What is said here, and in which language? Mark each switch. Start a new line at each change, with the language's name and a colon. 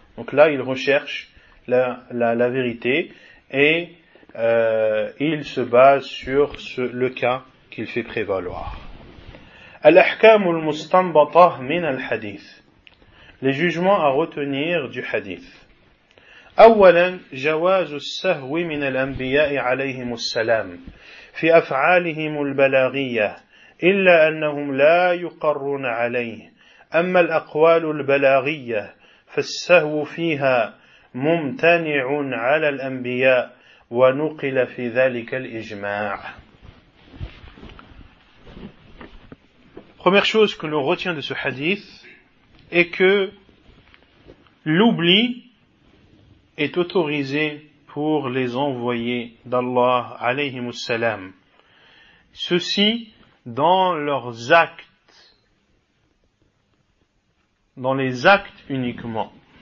French: Donc là, il recherche la vérité et il se base sur le cas qu'il fait prévaloir.
Arabic: Al-ahkam al-mustanbata min al-hadith.
French: Les jugements à retenir du hadith.
Arabic: أولا جواز السهو من الأنبياء عليهم السلام في أفعالهم البلاغية إلا أنهم لا يقرون عليه أما الأقوال البلاغية فالسهو فيها ممتنع على الأنبياء ونقل في ذلك الإجماع.
French: Première chose que l'on retient de ce hadith est que l'oubli est autorisé pour les envoyés d'Allah alayhi wasalam. Ceci dans leurs actes, dans les actes uniquement.